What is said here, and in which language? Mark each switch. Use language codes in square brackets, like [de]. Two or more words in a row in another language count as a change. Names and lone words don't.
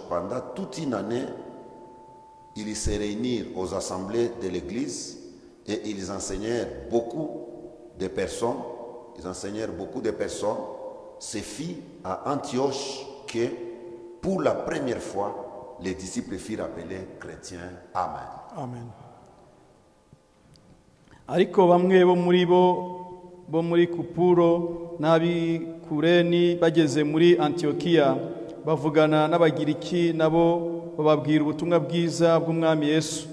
[fr] Pendant toute une année, ils se réunirent aux assemblées de l'église et ils enseignèrent beaucoup de personnes. Ce fit à Antioche que, pour la première fois, les disciples furent appelés chrétiens. Amen. Amen. [rw] Ariko bamwe bo muri Kupuro n'abi Kureni bageze muri Antiokia, bavugana n'abagiriki, nabo bababwira ubutumwa bwiza bw'umwami Yesu.